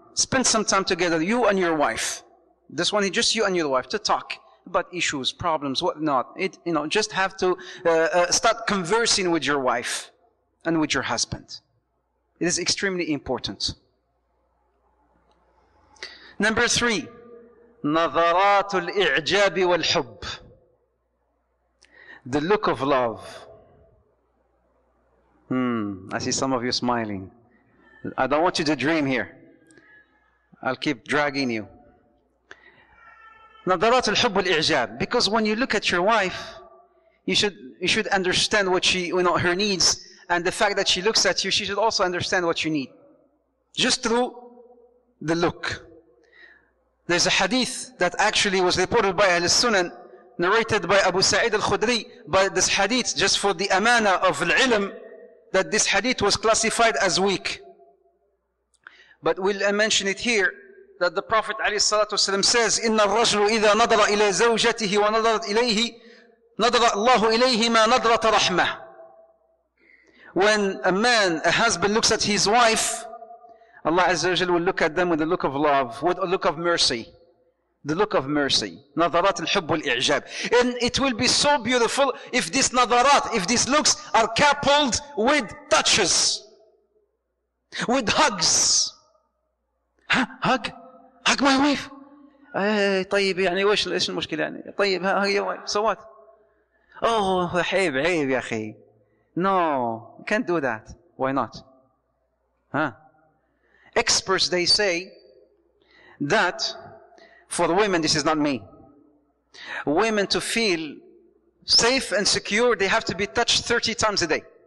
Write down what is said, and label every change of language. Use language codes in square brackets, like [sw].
[en] Spend some time together, you and your wife. This one is just you and your wife, to talk about issues, problems, whatnot. Just have to start conversing with your wife and with your husband. It is extremely important. Number three, [ar] نظرات الإعجاب والحب. [en] The look of love. I see some of you smiling. I don't want you to dream here. I'll keep dragging you. [ar] نظرات الحب والإعجاب. [en] Because when you look at your wife, you should understand what her needs, and the fact that she looks at you, she should also understand what you need. Just through the look. There's a hadith that actually was reported by Ahl Sunan, narrated by Abu Sa'id al-Khudri, but this hadith, just for the amana of al-ilm, that this hadith was classified as weak. But we'll mention it here, that the Prophet ﷺ says, [ar] إِنَّ الرَّجْلُ إِذَا نَظَرَ إِلَى زَوْجَتِهِ وَنَظَرَتْ إِلَيْهِ نَظَرَ اللَّهُ إِلَيْهِ مَا نَظْرَةَ رَحْمَةٍ. [en] When a husband looks at his wife, Allah Azza wa Jal will look at them with a look of love, with a look of mercy. The look of mercy. [ar] نظرات الحب والإعجاب. [en] And it will be so beautiful if these نظرات, if these looks are coupled with touches, with hugs. Hug my wife. [ar] طيب يعني ايش المشكلة يعني؟ طيب هي wife. [en] So what? [ar] Oh, عيب يا أخي. [en] No, you can't do that. Why not? Experts, they say that for women, this is not me, women to feel safe and secure, they have to be touched 30 times a day.